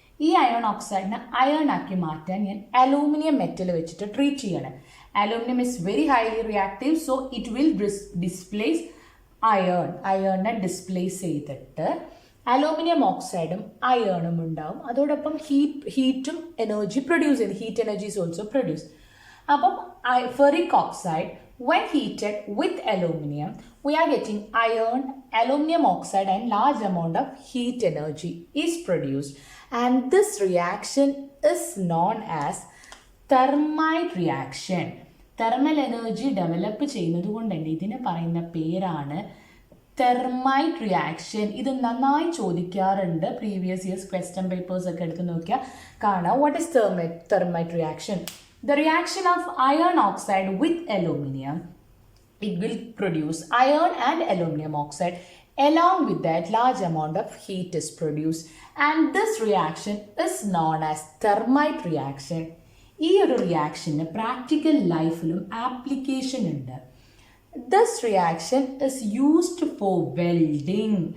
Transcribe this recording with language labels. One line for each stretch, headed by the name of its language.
Malayalam: ഈ iron ഓക്സൈഡിനെ iron ആക്കി മാറ്റാൻ ഞാൻ അലൂമിനിയം മെറ്റൽ വെച്ചിട്ട് ട്രീറ്റ് ചെയ്യണം.
English: aluminium is very highly reactive, so it will displace
Malayalam: അയേണിനെ displace ചെയ്തിട്ട് അലൂമിനിയം ഓക്സൈഡും അയേണും ഉണ്ടാവും. അതോടൊപ്പം ഹീറ്റും എനർജി പ്രൊഡ്യൂസ് ചെയ്യുന്നു.
English: Heat energy is also produce.
Malayalam: അപ്പം
English: Ferric oxide when heated with aluminum, we are getting iron, aluminum oxide, and large amount of heat energy is produced. And this reaction is known as thermite reaction.
Malayalam: Thermal energy develop ചെയ്യുന്നത് കൊണ്ട് തന്നെ ഇതിനെ പറയുന്ന പേരാണ് thermite reaction. ഇത് നന്നായി ചോദിക്കാറുണ്ട്. Previous years question papers ഒക്കെ എടുത്ത് നോക്കിയാൽ കാണാം.
English: What is thermite reaction? The reaction of iron oxide with aluminum, it will produce iron and aluminum oxide. Along with that, large amount of heat is produced, and this reaction is known as thermite reaction.
Malayalam: ഈ ഒരു റിയാക്ഷന് practical ലൈഫിലും application ഉണ്ട്.
English: This reaction is used for welding.